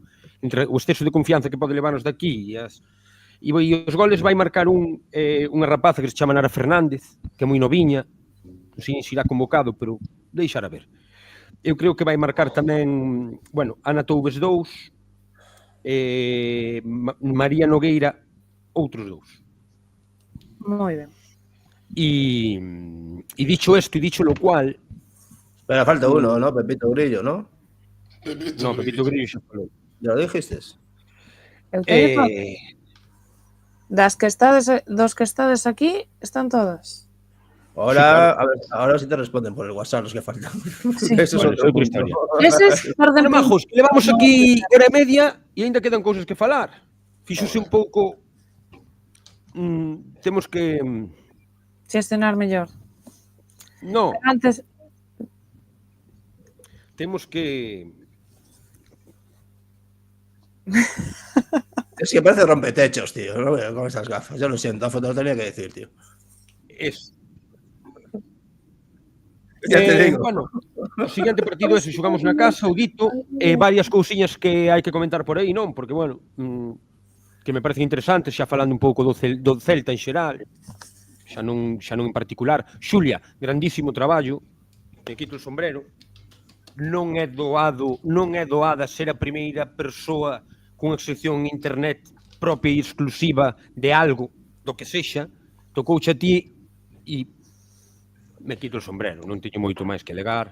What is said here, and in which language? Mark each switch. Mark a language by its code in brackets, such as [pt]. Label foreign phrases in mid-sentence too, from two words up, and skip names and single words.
[gl] Entre o exceso de confianza que pode levarnos de aquí e os goles vai marcar unha rapaza que se chama Nara Fernández, que é moi noviña, non sei se irá convocado, pero deixar a ver. Eu creo que vai marcar tamén, bueno, Ana Toubes 2, María Nogueira outros 2. Moi ben. [es] E dicho esto, e dicho lo cual... Pero falta uno, ¿no? Pepito Grillo, ¿no? [gl] Pepito Grillo xa falou. [es] ¿Ya lo dijiste? [gl] Eu teño dos que estades aquí, están todas. [es] Ahora, a ver, ahora sí te responden por el WhatsApp los que faltan. Sí. Eso Bueno, es otra historia. [gl] Eses perden Bueno, majos, que levamos aquí hora e media e ainda quedan cousas que falar. Fíxose un pouco... temos que... xestionar mellor. [es] No, Antes, [gl] temos que... [es] Es que parece rompetechos, tío. No veo con esas gafas. Yo lo siento, Afo, te lo tenía que decir, tío. Es... Ya te digo. [gl] Bueno, o seguinte partido é se xogamos na casa, o dito, varias cousiñas que hai que comentar por aí, non? Porque, bueno, que me parecen interesantes, xa falando un pouco do Celta en xeral, xa non en particular. Xulia, grandísimo traballo, [es] me quito o sombrero, [gl] non é doada ser a primeira persoa cunha sección en internet propia e exclusiva de algo, do que sexa, tocouche a ti e [es] me quito o sombrero, [gl] non teño moito máis que alegar.